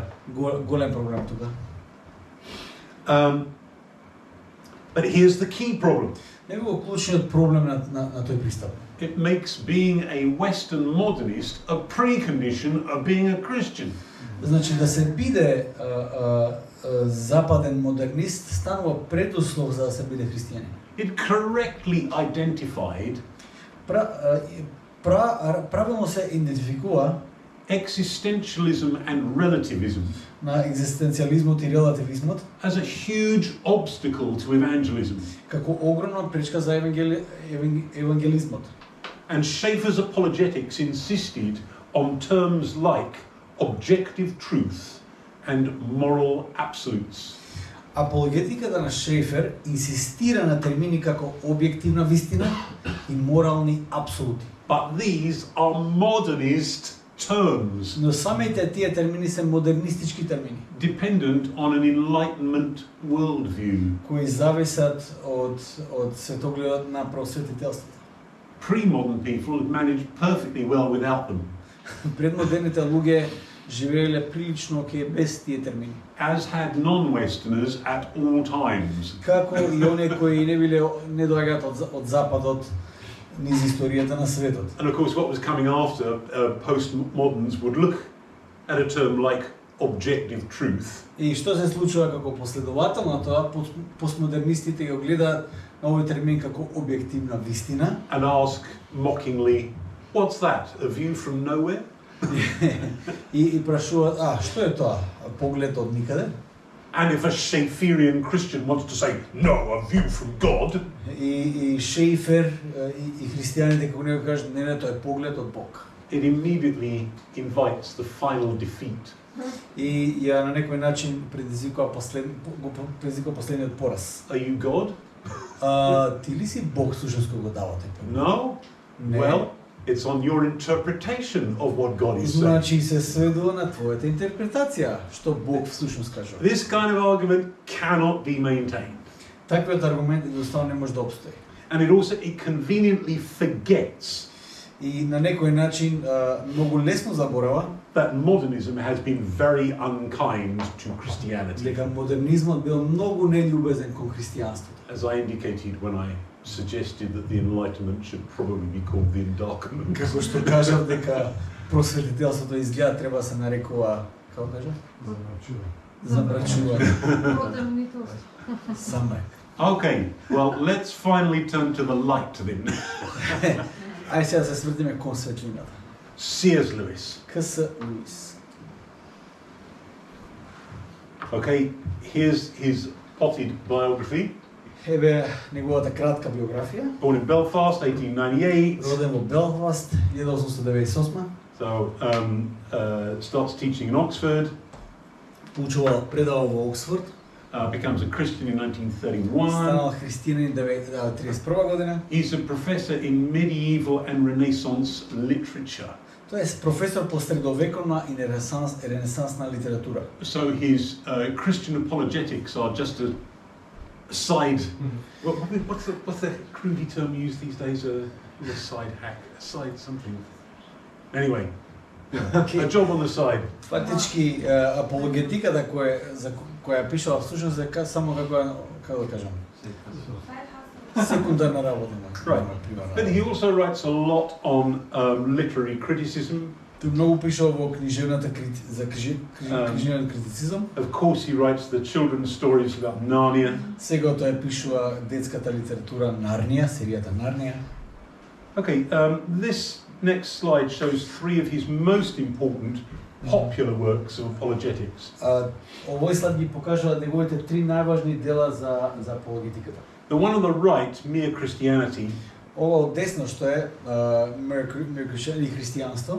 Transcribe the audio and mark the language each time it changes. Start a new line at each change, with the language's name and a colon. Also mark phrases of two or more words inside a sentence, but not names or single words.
Macedonian: Голем проблем тука.
English: But here's the key problem.
Macedonian: Него клучниот проблем на тој пристап.
English: It makes being a Western modernist a precondition of being a Christian.
Macedonian: Значи да се биде западен модернист станува предуслов за да се биде христијанин.
English: It correctly identified
Macedonian: Правилно се идентификува
English: existentialism and relativism
Macedonian: на екзистенцијализмот и релативизмот
English: as a huge obstacle to evangelism.
Macedonian: како огромна пречка за евангелизмот.
English: And Schaeffer's apologetics insisted on terms like objective truth and moral absolutes.
Macedonian: Апологетиката на Шейфер инсистира на термини како објективна вистина и морални апсолути.
English: But these are modernist terms
Macedonian: Но самите тие термини се модернистички термини,
English: dependent on an Enlightenment worldview.
Macedonian: кои зависат од светогледот на просветителството.
English: Pre-modern people had managed perfectly well without them,
Macedonian: Предмодерните луѓе живееле прилично окей без тие термини.
English: as had non-Westerners at all times.
Macedonian: Како и оние кои не доаѓаат од западот низ историјата на светот.
English: And of course, what was coming after, postmoderns would look at a term like objective truth
Macedonian: И што се случува како последовател на тоа, постмодернистите го гледаат на овој термин како објективна вистина
English: and ask mockingly, "What's that? A view from nowhere?"
Macedonian: и прашуваат, што е тоа? Поглед од никаде?
English: And if a Schaefferian Christian wants to say, "No, a view from God,"
Macedonian: И Шейфер и христијаните како него кажат, не, тоа е поглед од Бог.
English: it immediately invites the final defeat.
Macedonian: И ја на некој начин предизвикува последниот пораз.
English: Are you God?
Macedonian: Ти ли си Бог всушност кој го дава тој поглед?
English: No.
Macedonian: Не.
English: Well, it's on your interpretation of what God is saying.
Macedonian: Значи се сведува на твојата интерпретација што Бог всушност кажува.
English: This kind of argument cannot be maintained.
Macedonian: Таквиот аргумент едноставно не може да обстои.
English: And it conveniently forgets
Macedonian: И на некој начин многу лесно заборава
English: that modernism has been very unkind to Christianity,
Macedonian: дека модернизмот бил многу нељубезен кон христијанството.
English: as I indicated when I suggested that the Enlightenment should probably be called the Endarkenment.
Macedonian: Како што кажав дека просветителството изгледа треба да се нарекува, како кажа? Замрачува. Замрачување. Самрак.
English: Okay, well, let's finally turn to the light then.
Macedonian: Ајде сега да се свртиме кон светлината.
English: C.S. Lewis.
Macedonian: К.С. Луис.
English: Okay, here's his potted biography.
Macedonian: Еве неговата кратка биографија.
English: Born in Belfast, 1898.
Macedonian: Роден во Белфаст, 1898.
English: So, starts teaching in Oxford.
Macedonian: Учувал, предавал во Оксфорд.
English: Becomes a Christian in 1931.
Macedonian: Станал христијанин 1931 година.
English: He's a professor in medieval and Renaissance literature.
Macedonian: Тој е професор по средовековна и ренесансна литература.
English: So his Christian apologetics are just a side. What's the crudy term used these days? A side hack, a side something. Anyway, a job on the side.
Macedonian: Фактички апологетиката која пишува всушност е само како да кажам, секундарна работа.
English: Right. But he also writes a lot on literary criticism.
Macedonian: Тој многу пишува во книжевната книжевен критицизам.
English: Of course, he writes the children's stories about Narnia.
Macedonian: Сега тој пишува детската литература Нарнија, серијата Нарнија.
English: Okay, this next slide shows three of his most important popular works of apologetics.
Macedonian: Овој слайд ги покажува неговите три најважни дела за апологетиката.
English: The one on the right, Mere Christianity,
Macedonian: Ова од десно што е Mere Christianity, христијанство,